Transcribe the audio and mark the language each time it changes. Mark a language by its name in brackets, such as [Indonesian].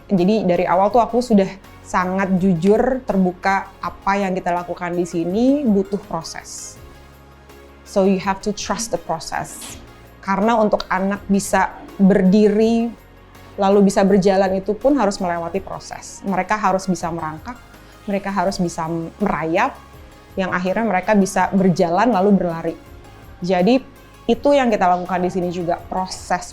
[Indonesian] Jadi dari awal tuh aku sudah sangat jujur, terbuka, apa yang kita lakukan di sini butuh proses. [English] So you have to trust the process. [Indonesian] Karena untuk anak bisa berdiri, lalu bisa berjalan itu pun harus melewati proses. Mereka harus bisa merangkak, mereka harus bisa merayap, yang akhirnya mereka bisa berjalan lalu berlari. Jadi itu yang kita lakukan di sini juga, proses.